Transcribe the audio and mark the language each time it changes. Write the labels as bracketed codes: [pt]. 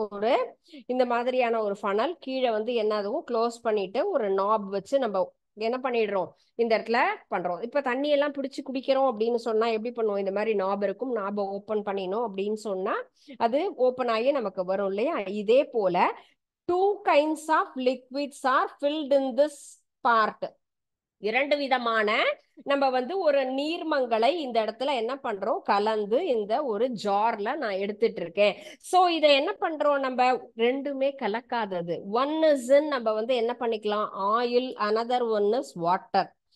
[ta] ஒரு இந்த மாதிரியான ஒரு ஃபனல் கீழே வந்து என்னதுவும் க்ளோஸ் பண்ணிட்டு ஒரு நாப் வச்சு நம்ம என்ன பண்ணிடுறோம், இந்த இடத்துல பண்றோம். இப்ப தண்ணி எல்லாம் பிடிச்சு குடிக்கிறோம் அப்படின்னு சொன்னா எப்படி பண்ணுவோம், இந்த மாதிரி நாப் இருக்கும், நாபை ஓபன் பண்ணினோம் அப்படின்னு சொன்னா அது ஓபன் ஆகி நமக்கு வரும் இல்லையா. இதே போல [en] 2 kinds of liquids are filled in this part. [ta] 2 விதமான நம்ம வந்து ஒரு நீர்மங்களை இந்த இடத்துல என்ன பண்றோம், கலந்து இந்த ஒரு ஜார்ல நான் எடுத்துட்டு இருக்கேன். சோ இதை என்ன பண்றோம், நம்ம ரெண்டுமே கலக்காதது. [en] one is [ta] நம்ம வந்து என்ன பண்ணிக்கலாம், [en] Oil, another one is water.